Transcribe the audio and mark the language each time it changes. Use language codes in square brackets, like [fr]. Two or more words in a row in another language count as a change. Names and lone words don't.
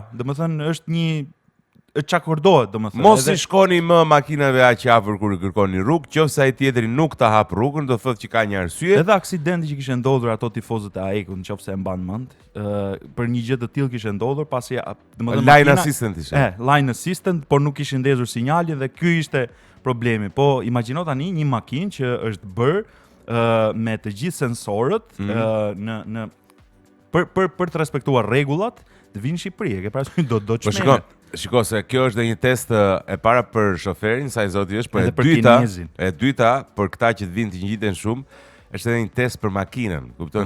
[sq] Domethënë është një çakordohet, domethënë. Mos i shkoni më makinave aq afër kur i kërkoni rrugë, qofse ai tjetri nuk ta hap rrugën, do thotë që ka një arsye. Edhe aksidenti që kishte ndodhur ato tifozët e AEK-ut, nëse e mban mend, për një gjë të tillë kishte ndodhur pasi domethënë [en] line assistant ishte. Line assistant, [sq] por nuk kishin ndezur sinjalin dhe ky ishte problemi. Po imagjino tani një makinë që është bërë me të gjithë sensorët për të respektuar rregullat, të vinë në Shqipëri, e ke parasysh do çmend. Shiko se kjo është dhe një test e para për shoferin, sa i zoti është, por e dyta për këta që të vinë të ngjiten shumë, është edhe një test për makinën, kupton?